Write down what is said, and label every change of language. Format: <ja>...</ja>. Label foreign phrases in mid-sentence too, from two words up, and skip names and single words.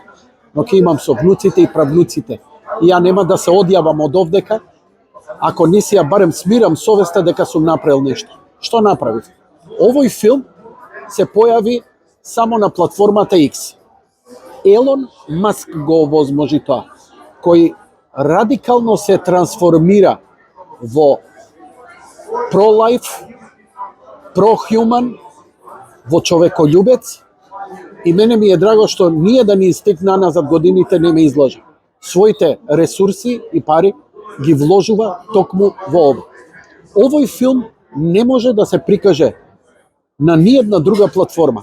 <mk>Но ќе имам со внуците и правнуците. И ја нема да се одјавам од овдека, ако не си ја барем смирам совеста дека сум направил нешто. Што направив? Овој филм се појави само на платформата X. Елон Маск го овозможи тоа, кој радикално се трансформира во</mk> <en>pro-life, pro-human,</en> <mk>во човекољубец, и мене ми е драго што ние да ни истекна назад годините не ме изложи. Своите ресурси и пари ги вложува токму во ова. Овој филм не може да се прикаже на ниедна друга платформа.</mk>